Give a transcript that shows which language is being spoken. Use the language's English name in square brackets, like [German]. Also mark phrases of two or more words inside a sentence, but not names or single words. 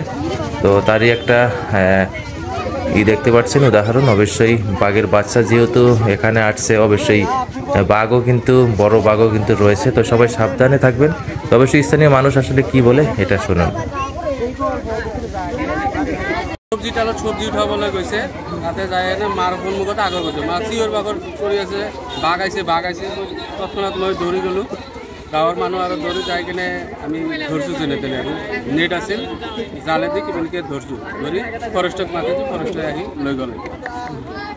[Bangla] তো তারই একটা দেখতে পাচ্ছেন উদাহরণ। অবশ্যই বাঘের বাচ্চা যেহেতু এখানে আসছে, অবশ্যই বাঘও কিন্তু বড় বাঘও কিন্তু রয়েছে। তো সবাই সাবধানে থাকবেন। তো অবশ্যই স্থানীয় মানুষ আসলে কি বলে এটা শুনুন। [Assamese] সবজি উঠাবলৈ গৈছে, তাতে যায় মাৰ সন্মুখত আগৰ গৈছে, মা চিঞৰ বাঘৰ কৰি আছে, বাঘ আইছে তৎক্ষণাত মই দৌৰি গ'লোঁ। গাঁৱৰ মানুহ আৰু দৌৰি যাই কিনে আমি ধৰিছোঁ, যেনে তেনে আৰু নেট আছিল, জালেদি কিমানকৈ ধৰিছোঁ, ধৰি ফৰেষ্টক মাতিছোঁ, ফৰেষ্টে আহি লৈ গ'লে।